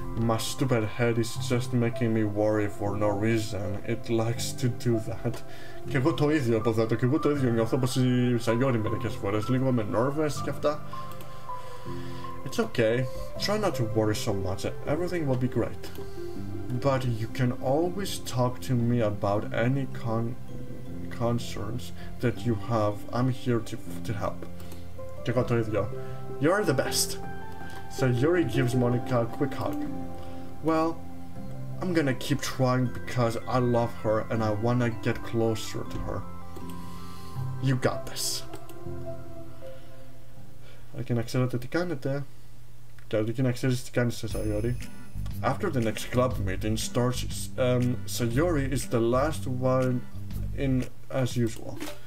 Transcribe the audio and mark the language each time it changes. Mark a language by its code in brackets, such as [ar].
[en] My stupid head is just making me worry for no reason. It likes to do that. [el] Και εγώ το ίδιο αποθέτω, και εγώ το ίδιο νιώθω όπως η Sayori μερικές φορές, λίγο με nervous και αυτά. [en] It's okay. Try not to worry so much. Everything will be great. But you can always talk to me about any concerns that you have. I'm here to help. [el] Και εγώ το ίδιο. [en] You're the best. Sayori gives Monica a quick hug. Well, I'm gonna keep trying because I love her and I wanna get closer to her. You got this. [el] Και να ξέρετε τι κάνετε. Και αρκεί να ξέρεις τι κάνεις σε Sayori. [en] After the next club meeting starts, Sayori is the last one in as usual.